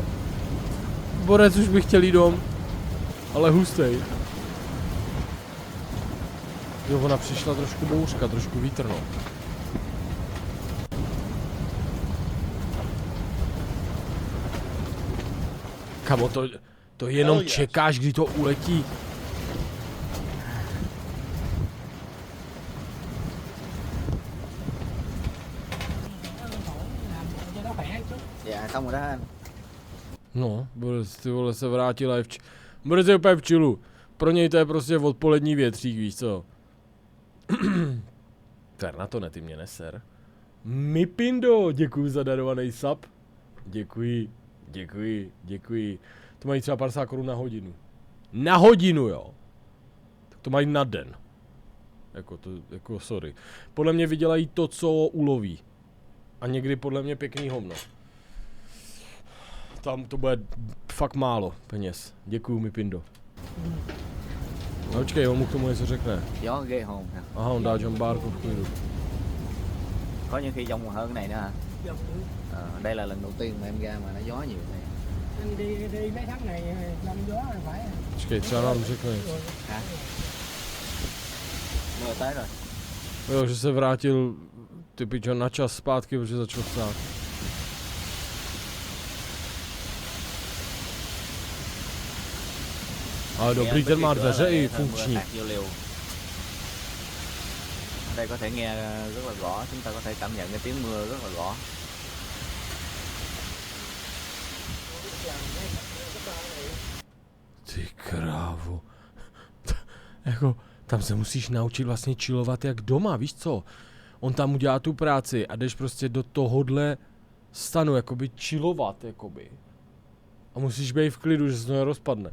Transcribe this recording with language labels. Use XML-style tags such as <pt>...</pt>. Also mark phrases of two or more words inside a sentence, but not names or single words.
<cs>Borec už bych chtěl jít dom, ale hustej. Jo, ona přišla trošku bouřka, trošku vítr, no. Kamo, to jenom čekáš, kdy to uletí.</cs> <vi>Dạ xong rồi đó anh.</vi> <cs>No, Borec, ty vole, se vrátila Borec je úplně v čilu. Pro něj to je prostě odpolední větřík, víš co? Ter na to ne, ty mě neser. Mipindo, děkuji za darovaný sub. Děkuji. To mají třeba 50 korun na hodinu. Na hodinu, jo. Tak to mají na den. Jako sorry. Podle mě vydělají to, co uloví. A někdy podle mě pěkný hovno. Tam to bude fakt málo peněz. Děkuju mi, Pindo. No počkej, on mu k tomu něco řekne.</cs> <vi>Gió ghê hồn hả?</vi> <cs>Aha, on dá jumpárku v klidu.</cs> <vi>Có những khi giông còn hơn cái này nữa hả? Đây là lần đầu tiên mà em ra mà nó gió nhiều này. Anh đi mấy tháng này năm gió là phải.</vi> <cs>Počkej, třeba nám řekne.</cs> <vi>Hả? Mưa tới rồi.</vi> <cs>Jo, že se vrátil ty pičo na čas zpátky, protože začal psát. Ale dobrý, ten má dveře i funkční.</cs> <vi>Đây có thể nghe rất là rõ, chúng ta có thể cảm nhận cái tiếng mưa rất là rõ.</vi> <cs>Ty krávo. Jako, tam se musíš naučit vlastně chillovat jak doma, víš co? On tam udělá tu práci a jdeš prostě do tohohle stanu, jakoby chillovat, jakoby. A musíš být v klidu, že se to nerozpadne.</cs>